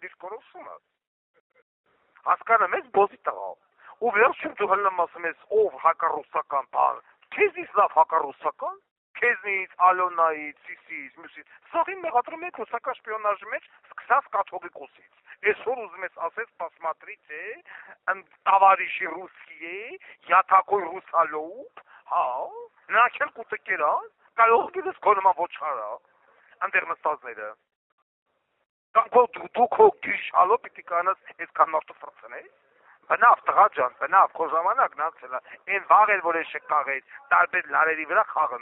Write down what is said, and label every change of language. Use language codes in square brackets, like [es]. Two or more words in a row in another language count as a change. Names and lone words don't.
[hy] դիրքորոշումը։ Հասկանում ես բոզի տղա։ Ու վերջում դու հլնում ասում ես ով հակառուսական բան, քեզից լավ հակառուսական Քեզնից, Ալոնայից, Սիսից, մյուսից, սաղին մեղադրում եք ռուսական շպիոնաժի մեջ սկսած կաթողիկոսից։ Այսօր ուզում ես ասես [ru] посмотрите, товарищи русские, я такой русалоб, [hy] հա, նրանք էլ կուտկեր են, կարող գիտես քո նման ոչխարա, այնտեղ նստածները։ Կամ դու քո գիշալով պիտի կանաս այսքան մարդու ֆրծնես։ Բնավ տղա ջան, բնավ քո ժամանակն անցել է, այն վաղ էր որ ես շկաղեց, տարբեր լարերի վրա խաղում